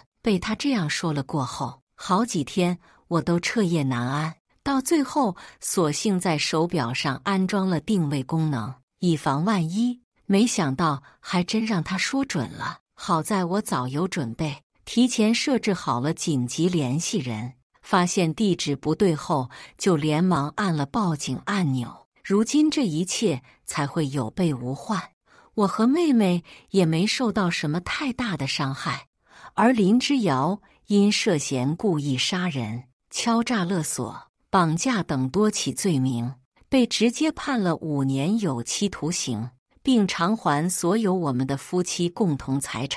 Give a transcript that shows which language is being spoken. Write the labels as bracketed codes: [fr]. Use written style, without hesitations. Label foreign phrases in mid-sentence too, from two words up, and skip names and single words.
[zh] 被他這樣說了過後，好幾天我都徹夜難安，到最後索性在手錶上安裝了定位功能，以防萬一。沒想到還真讓他說準了，好在我早有準備，提前設置好了緊急聯繫人，發現地址不對後就連忙按了報警按鈕。如今這一切才會有備無患，我和妹妹也沒受到什麼太大的傷害，而林之遙因涉嫌故意殺人、敲詐勒索、綁架等多起罪名，被直接判了5年有期徒刑，並償還所有我們的夫妻共同財產。